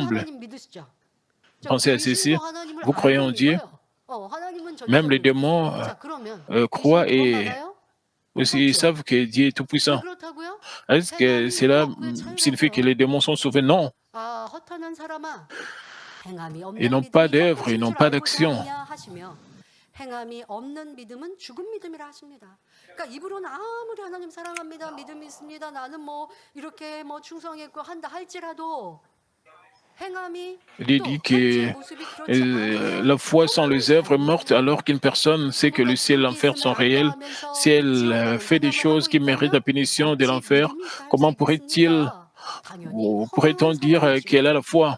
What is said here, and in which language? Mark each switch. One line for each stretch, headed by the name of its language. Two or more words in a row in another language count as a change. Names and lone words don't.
French: » Pensez à ceci, vous croyez en Dieu, même les démons croient et aussi ils savent que Dieu est tout-puissant. Est-ce que cela signifie que les démons sont sauvés? Non. Ils n'ont pas d'œuvre, ils n'ont pas d'action.
Korean: 행함이 없는 믿음은 죽은 믿음이라 하십니다. 그러니까 입으로는 아무리 하나님 사랑합니다, 믿음 있습니다, 나는 뭐 이렇게 뭐 충성했고 한다 할지라도
French: Il dit que la foi sans les œuvres est morte, alors qu'une personne sait que le ciel et l'enfer sont réels. Si elle fait des choses qui méritent la punition de l'enfer, comment pourrait-il pourrait-on dire qu'elle a la foi?